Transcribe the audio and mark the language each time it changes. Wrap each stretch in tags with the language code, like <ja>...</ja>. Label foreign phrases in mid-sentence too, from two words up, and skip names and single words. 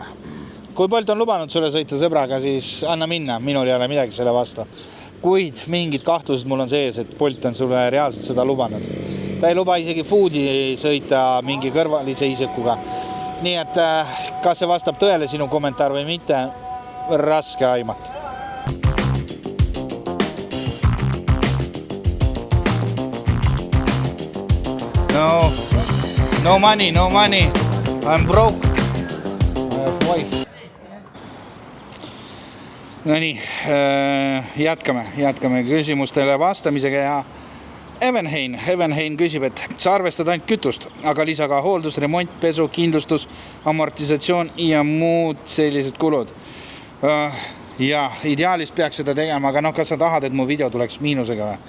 <et>Kui Bolt on lubanud sulle sõita sõbraga, siis anna minna, minul ei ole midagi selle vastu. Kuid mingid kahtlused mul on sees, et Bolt on sulle reaalselt seda lubanud. Ta ei luba isegi foodi sõita mingi kõrvalise isikuga. Nii et kas see vastab tõele sinu kommentaar või mitte, raske aimata.</et> <en>No money, I'm broke.</en> <et>No nii, jätkame küsimustele vastamisega ja Evenhein küsib, et sa arvestad ainult kütust, aga lisa ka hooldus, remont, pesu, kindlustus, amortisatsioon ja muud sellised kulud. Ja ideaalis peaks seda tegema, aga kas sa tahad, et mu video tuleks miinusega või?</et>